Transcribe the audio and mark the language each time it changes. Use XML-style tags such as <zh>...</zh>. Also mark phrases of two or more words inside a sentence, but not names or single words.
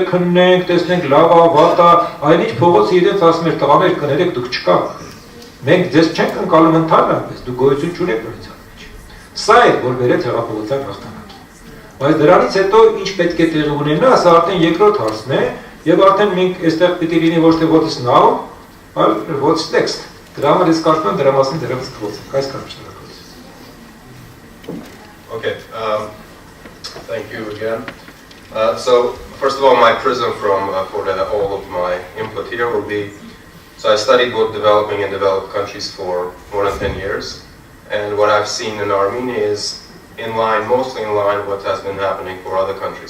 <hy>քննենք, տեսնենք լավ է, վատ է, այնինչ փողոցը իրենց ասում էր տղաներ կներեք, դուք չկաք։ Մենք ձեզ չենք ընկալում ընդհանրապես, դուք գոյություն չունեք նույնիսկ մեջ։ Սա է, որ բերեց հեղափոխության հաղթանակին։ Բայց դրանից հետո ինչ պետք է տեղի ունենա, սա արդեն երկրորդ հարցն է, եւ արդեն մենք այստեղ պիտի լինի ոչ թե</hy> <en>what's now,</en> <hy>այլ</hy> <en>what's next։</en> <hy>Դրա համար ես կարծում եմ դրա մասին դեռևս կխոսենք։ Այս կարգ շնորհակալություն։</hy> <en>Okay, thank you again. So first of all, my prism from for all of my input here will be. So I studied both developing and developed countries for more than 10 years, and what I've seen in Armenia is in line, mostly in line with what has been happening for other countries.</en>